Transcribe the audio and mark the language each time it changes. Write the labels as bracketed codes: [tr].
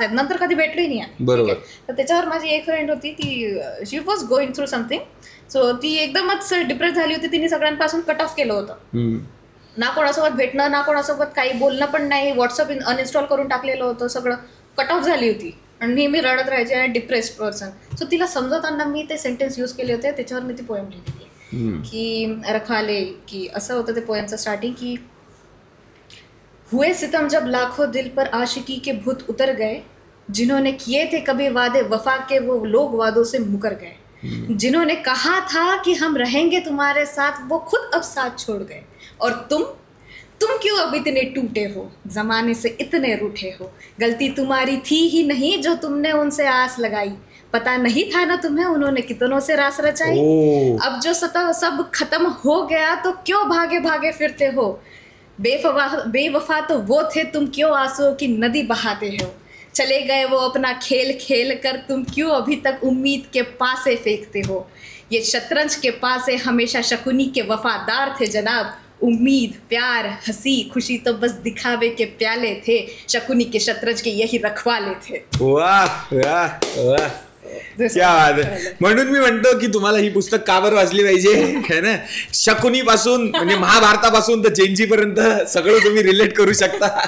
[mr] आहे, नंतर कधी भेटलोही नाही. बरोबर. तर त्याच्यावर माझी एक फ्रेंड होती, ती [en] She was going through something. [mr] So ती एकदमच डिप्रेस झाली होती, तिने सगळ्यांपासून कट ऑफ केलं होतं. ना कोणासोबत भेटणं, ना कोणासोबत काही बोलणं पण नाही. व्हॉट्सअप अनइन्स्टॉल करून टाकलेलं होतं, सगळं कट ऑफ झाली होती आणि नेहमी रडत राहायचे आणि डिप्रेस्ड पर्सन. सो तिला समजवताना मी ते सेंटेन्स यूज केले होते, त्याच्यावर मी ती पोएम लिहिली की रखवाले, की असं होतं ते पोएमचं स्टार्टिंग की [hi] हुए सितम जब लाखों दिल पर आशिकी के भूत उतर गए, जिन्होंने किए थे कभी वादे वफा के वो लोग वादों से मुकर गए, जिन्होंने कहा था कि हम रहेंगे तुम्हारे साथ वो खुद अब साथ छोड़ गए, और तुम क्यों अब इतने टूटे हो, जमाने से इतने रूठे हो, गलती तुम्हारी थी ही नहीं जो तुमने उनसे आस लगाई, पता नहीं था ना तुम्हें उन्होंने कितनों से रास रचाई, अब जो सब खत्म हो गया तो क्यों भागे भागे फिरते हो, बेवफा तो वो थे तुम क्यों आंसुओं की नदी बहाते हो, चले गए वो अपना खेल खेल कर तुम क्यों अभी तक उम्मीद के पासे फेंकते हो, ये शतरंज के पासे हमेशा शकुनी के वफादार थे जनाब, उम्मीद प्यार हंसी खुशी तो बस दिखावे के प्याले थे, शकुनी के शतरंज के यही रखवाले थे. वाह वाह वाह, क्या बात [mr] आहे. म्हणून मी म्हणतो की तुम्हाला ही पुस्तक का बरं वाचली पाहिजे, है ना. शकुनी पासून म्हणजे महाभारतापासून तर जेनजी पर्यंत सगळं तुम्ही रिलेट करू शकता.